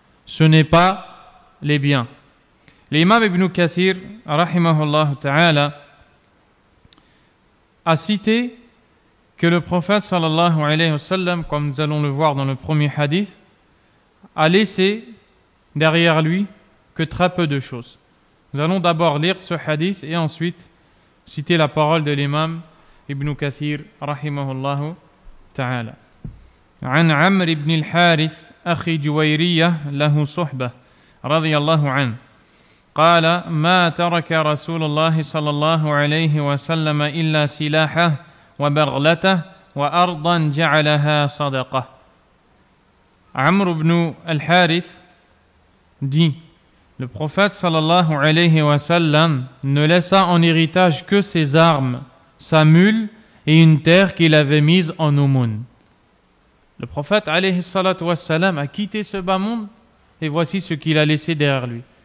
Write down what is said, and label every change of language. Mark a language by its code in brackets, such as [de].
[fr] Ce n'est pas les biens. L'imam Ibn Kathir, rahimahullah ta'ala, a cité que le prophète sallallahu alayhi wa sallam, comme nous allons le voir dans le premier hadith, a laissé derrière lui que très peu de choses. Nous allons d'abord lire ce hadith et ensuite citer la parole de l'imam Ibn Kathir rahimahullah ta'ala. [ar] عن عمرو بن الحارث أخي جويرية له صحبة رضي الله عنه قال ما ترك رسول الله صلى الله عليه وسلم إلا سلاحه وبغلته وأرضا جعلها صدقة. [fr] Amr ibn al-Harith dit: le prophète sallallahu alayhi wa sallam ne laissa en héritage que ses armes, sa mule et une terre qu'il avait mise en aumône. Le prophète alayhi salatu wa sallam a quitté ce bas monde et voici ce qu'il a laissé derrière lui.